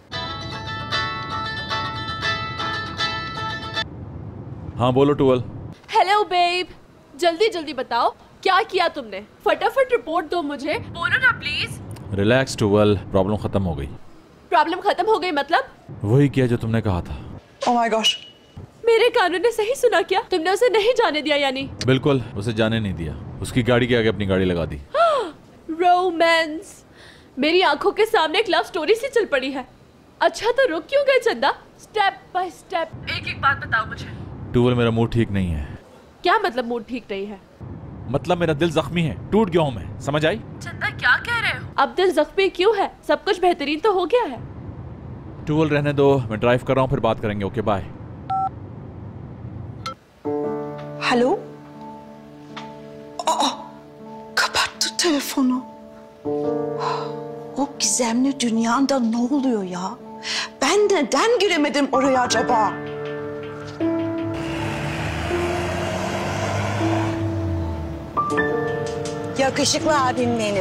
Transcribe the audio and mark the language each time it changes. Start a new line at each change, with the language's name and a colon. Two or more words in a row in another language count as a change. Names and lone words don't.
Hindi: हाँ बोलो टूवल।
English: hello babe,
Hindi: जल्दी जल्दी बताओ क्या किया तुमने? फटाफट रिपोर्ट दो मुझे, बोलो ना प्लीज। रिलैक्स टूवल, प्रॉब्लम खत्म हो गई। प्रॉब्लम खत्म हो गई मतलब? वही किया जो तुमने कहा था।
English: Oh my gosh.
Hindi: मेरे कानों ने सही सुना क्या? तुमने उसे नहीं जाने दिया यानी? बिल्कुल, उसे जाने नहीं दिया। उसकी गाड़ी के आगे अपनी गाड़ी लगा दी। रोमांस मेरी आंखों के सामने एक
English: love story
Hindi: सी चल पड़ी है। अच्छा तो रुक क्यों गए चंदा?
English: step by step
Hindi: एक एक बात बताओ मुझे। टूवल, मेरा मूड ठीक नहीं है। क्या मतलब मूड ठीक नहीं है? मतलब मेरा दिल जख्मी है, टूट गया हूँ मैं, समझ आई? चंदा क्या कह रहे हो? अब दिल जख्मी क्यों है? सब कुछ बेहतरीन तो हो गया है। टूवल रहने दो, मैं ड्राइव कर रहा हूँ, फिर बात करेंगे।
English: OK bye.
Turkish: Alo? Aa, kapattı telefonu. O gizemli dünyanda ne oluyor ya? Ben neden giremedim oraya acaba? Yakışıklı abim benim.